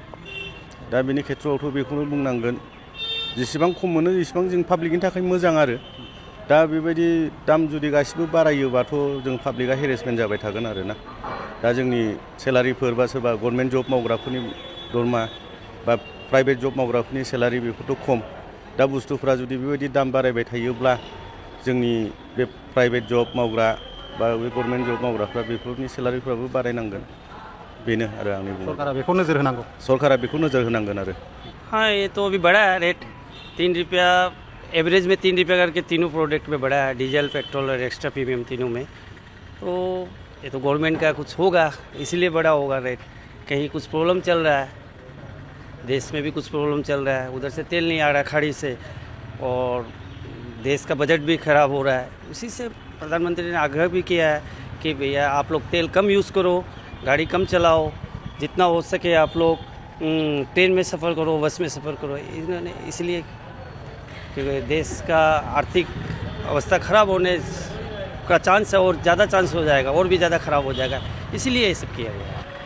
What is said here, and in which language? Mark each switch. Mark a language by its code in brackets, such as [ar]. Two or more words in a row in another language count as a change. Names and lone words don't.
[brx] दा बेनि खेथ्रआवथ' बेखौनो बुंनांगोन जेसेबां खम मोनो एसेबां जों पाब्लिकनि थाखाय मोजां आरो दा बेबायदि दाम जुदि गासिबो बारायोबाथ' जों पाब्लिकआ हेरेसमेन्ट जाबाय थागोन आरो ना दा जोंनि सेलारिफोर बा सोरबा [en] government job [brx] मावग्राफोरनि दरमा बा [en] private job [brx] मावग्राफोरनि सेलारि बेफोरथ' खम दा बुस्थुफ्रा जुदि बेबायदि दाम बारायबाय थायोब्ला जोंनि बे [en] private job [brx] मावग्रा बा बे [en] government job [brx] मावग्राफ्रा बेफोरनि सेलारिफ्राबो बारायनांगोन बेनो आरो आंनि बुंनाय सरकारा बेखौ नोजोर होनांगौ सरकारा बेखौ नोजोर होनांगोन आरो [hi] हाँ ये तो अभी बढ़ा है रेट 3 रुपया एवरेज में 3 रुपया करके तीनों प्रोडक्ट में बढ़ा है डीजल पेट्रोल और [en] extra premium [hi] तीनों में तो ये तो गवर्नमेंट का कुछ होगा इसीलिए बढ़ा होगा रेट कहीं कुछ प्रॉब्लम चल रहा है देश में भी कुछ प्रॉब्लम चल रहा है उधर से तेल नहीं आ रहा खाड़ी से और देश का बजट भी ख़राब हो रहा है उसी से प्रधानमंत्री ने आग्रह भी किया है कि भैया आप लोग तेल कम यूज़ करो गाड़ी कम चलाओ जितना हो सके आप लोग ट्रेन में सफ़र करो बस में सफ़र करो इन्होंने इसलिए क्योंकि देश का आर्थिक अवस्था ख़राब होने का चांस है और ज़्यादा चांस हो जाएगा और भी ज़्यादा ख़राब हो जाएगा इसीलिए ये सब किया गया है